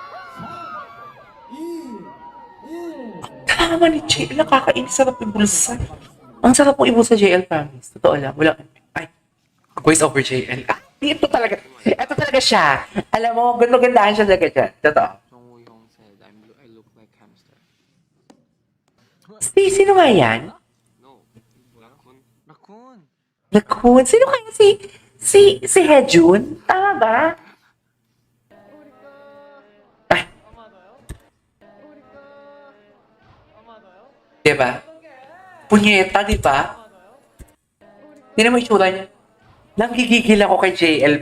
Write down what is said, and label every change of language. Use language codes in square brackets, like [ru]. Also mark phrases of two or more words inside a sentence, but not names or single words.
[tl] Tama ni JL, nakakainis, sarap ibulsa. Ang sarap mo ibulsa, JL, promise. Totoo lang, wala. Ay, [en] voice over [tl] JL. Ito talaga siya. Alam mo, ganda-gandahan siya talaga siya. Totoo. [en] 정우 형 said I look like hamster. [tl] Sino nga yan? No, [ko] 라쿤. 라쿤. [tl] Raccoon? Sino kaya si Hejun? Tama ba? Ay. Diba? Punyeta, diba? Tingnan mo yung itsura niya. Nanggigigil ako kay JLB.